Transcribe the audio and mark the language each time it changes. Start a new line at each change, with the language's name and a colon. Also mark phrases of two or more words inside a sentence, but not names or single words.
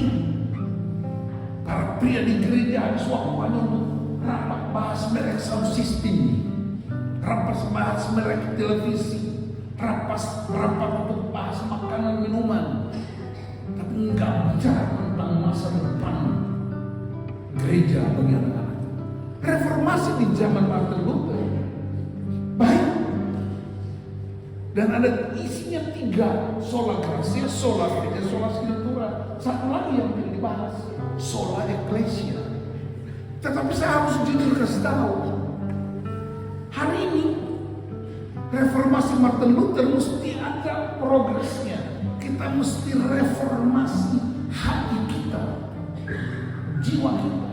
Indonesian: Para pria di gereja habis waktu hanya untuk rapat bahas merek sound system, bahas merek televisi, rapat untuk bahas makanan minuman, tapi enggak bicara tentang masa depan gereja bagi anak-anak. Reformasi di zaman Martin Luther baik, dan ada isinya 3:
Latin: sola gratia, sola fide, sola scriptura.
Indonesian: Satu lagi yang tidak dibahas,
Latin: sola ecclesia.
Indonesian: Tetapi saya harus jujur kasih tahu, hari ini reformasi Martin Luther mesti ada progresnya. Kita mesti reformasi hati kita, jiwa kita.